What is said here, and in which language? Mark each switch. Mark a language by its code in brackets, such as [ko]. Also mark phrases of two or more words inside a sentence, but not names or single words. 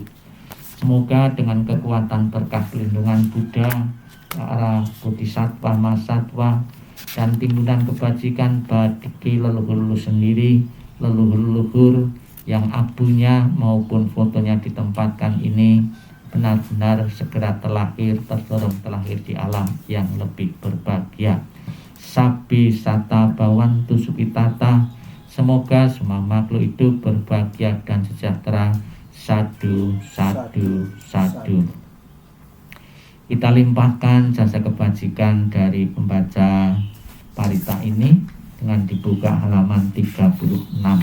[id] Semoga dengan kekuatan berkah perlindungan Buddha, para bodhisattva, mahasatwa, dan timbunan kebajikan bagi leluhur-leluhur sendiri, leluhur-leluhur yang abunya maupun fotonya ditempatkan ini benar-benar segera terlahir, terdorong terlahir di alam yang lebih berbahagia. [pi] Sabbi sata bawantu sukitata, [id] semoga semua makhluk hidup berbahagia dan sejahtera. [pi] Sadu, sadu, sadu. [id] Kita limpahkan jasa kebajikan dari pembaca parita ini dengan dibuka halaman 36.